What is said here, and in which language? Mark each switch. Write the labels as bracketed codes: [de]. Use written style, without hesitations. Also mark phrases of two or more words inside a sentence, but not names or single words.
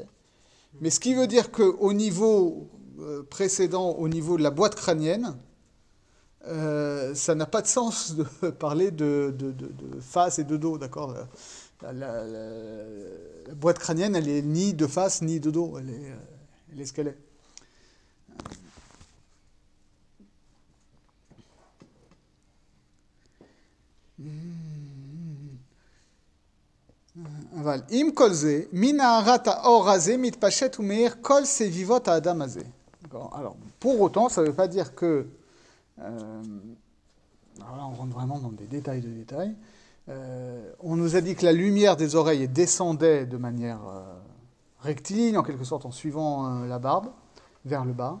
[fr] Mais ce qui veut dire qu'au niveau précédent, au niveau de la boîte crânienne, ça n'a pas de sens de parler de face et de dos, d'accord ? La boîte crânienne, elle est ni de face ni de dos, elle est ce qu'elle est. [he] אבל עם כל זה, מנהרת האור הזה מתפשט ומאיר כל סביבות האדם הזה. [fr] Alors, pour autant, ça ne veut pas dire que... alors là, on rentre vraiment dans des détails de détails. On nous a dit que la lumière des oreilles descendait de manière rectiligne, en quelque sorte en suivant la barbe, vers le bas.